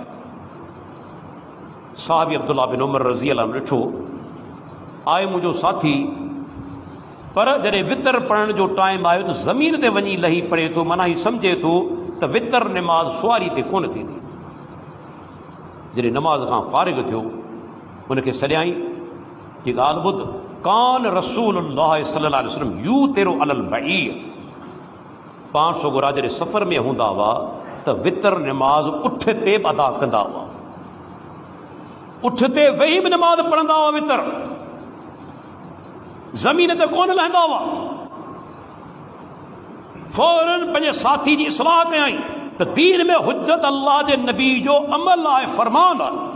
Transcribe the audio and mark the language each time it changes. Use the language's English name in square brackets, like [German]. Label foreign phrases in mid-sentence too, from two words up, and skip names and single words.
[Sindhi] साहबी अब्दुल्ला बिन उमर [Arabic] رضي الله عنه [Sindhi] ॾिठो, आहे मुंहिंजो साथी, पर जॾहिं वितर पढ़ण जो टाइम आयो त ज़मीन ते वञी लही पढ़े थो, माना ही सम्झे थो त वितर नमाज़ सुवारी ते कोन थींदी। जॾहिं नमाज़ खां फ़ारिग़ थियो, उनखे सॾियाई कि ॻाल्हि ॿुध, [Arabic] كان رسول الله صلى الله عليه وسلم يوتر على البعير. [Sindhi] पाण सोगोरा जॾहिं सफ़र में हूंदा हुआ त वितर नमाज़ उठ ते अदा कंदा हुआ, उठ ते वेही बि नमाज़ पढ़ंदा हुआ, वितर ज़मीन ते कोन लहंदा हुआ। फौरन पंहिंजे साथी जी इस्लाह कयई त दीन में हुज्जत अल्लाह जे नबी जो अमल आहे, फ़रमान आहे।